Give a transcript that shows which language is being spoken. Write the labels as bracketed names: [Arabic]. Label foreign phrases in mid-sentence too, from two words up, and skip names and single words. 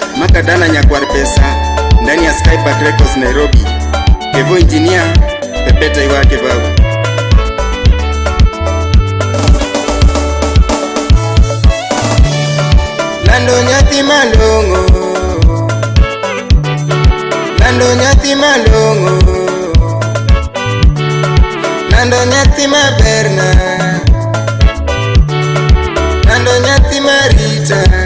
[Swahili] Dana Nyakwar Pesa ndani ya Skypack Records Nairobi. Kevo Engineer pepeta iwake babu. [Luo (Kenya and Tanzania)] Lando nyati malongo, Lando nyati malongo, Lando nyati maberna, Lando nyati marita,